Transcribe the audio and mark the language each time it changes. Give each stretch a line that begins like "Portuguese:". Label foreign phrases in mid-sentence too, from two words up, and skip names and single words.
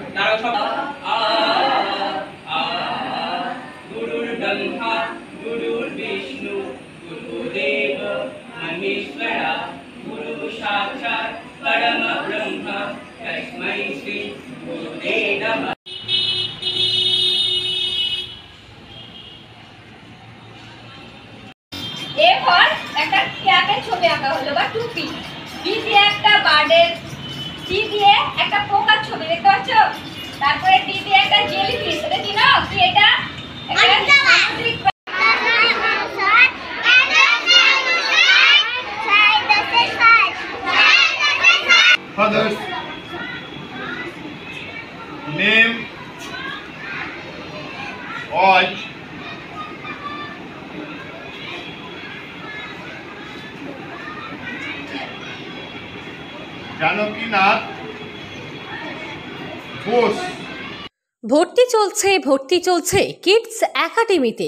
Sanskrit: गुरुर्ब्रह्मा गुरुर्विष्णु गुरुदेव महेश्वरा गुरु साक्षात् परम ब्रह्म तस्मै श्री गुरुवे नमः।
Bangla: এরপর একটা ক্যাপের ছবি আঁকা হলো বা টুপি, বি দিয়ে একটা বার্ডের, সি দিয়ে একটা পোকার ছবি দেখতে পাচ্ছ, তারপরে ডি দিয়ে একটা জেলিফিশ, এটা কি না কি এটা একটা সামুদ্রিক
English: Fathers, name, watch,
Bangla: জানকীনাথ ঘোষ। ভর্তি চলছে কিডস একাডেমিতে।